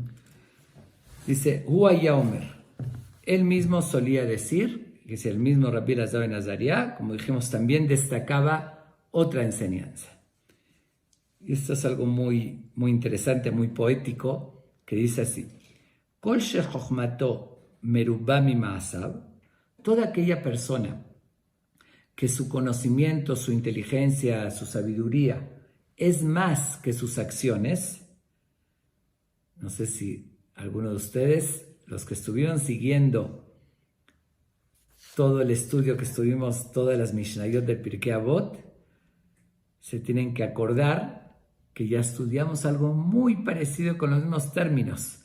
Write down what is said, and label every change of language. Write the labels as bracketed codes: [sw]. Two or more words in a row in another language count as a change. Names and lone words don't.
[es] Dice, [he] הוא היה אומר. [es] Él mismo solía decir, que si el mismo Rabbi Elazar ben Azariah, como dijimos, también destacaba otra enseñanza. Y esto es algo muy, muy interesante, muy poético, que dice así: [he] כל שחכמתו מרובה ממעשיו, [es] toda aquella persona que su conocimiento, su inteligencia, su sabiduría es más que sus acciones. No sé si alguno de ustedes, los que estuvieron siguiendo todo el estudio que estuvimos, todas las Mishnayot de Pirkei Avot, se tienen que acordar que ya estudiamos algo muy parecido con los mismos términos.